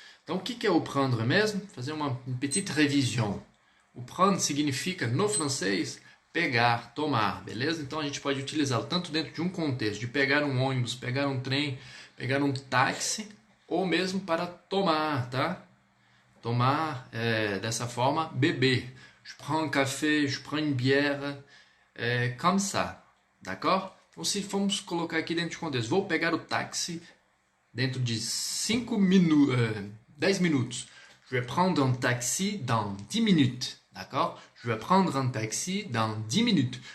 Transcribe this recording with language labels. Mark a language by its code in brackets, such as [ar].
[pt] Então, o que é o prendre mesmo? Fazer uma [fr] petite révision. [pt] O prendre significa, no francês, pegar, tomar, beleza? Então, a gente pode utilizá-lo tanto dentro de um contexto, de pegar um ônibus, pegar um trem, pegar um táxi, ou mesmo para tomar, tá? Tomar, dessa forma, beber. [fr] Je prends un café, je prends une bière, comme ça, d'accord? [pt] Então, se formos colocar aqui dentro de contexto, vou pegar o táxi dentro de 10 minutos. [fr] Je vais prendre un taxi dans 10 minutes, d'accord? Je vais prendre un taxi dans 10 minutes.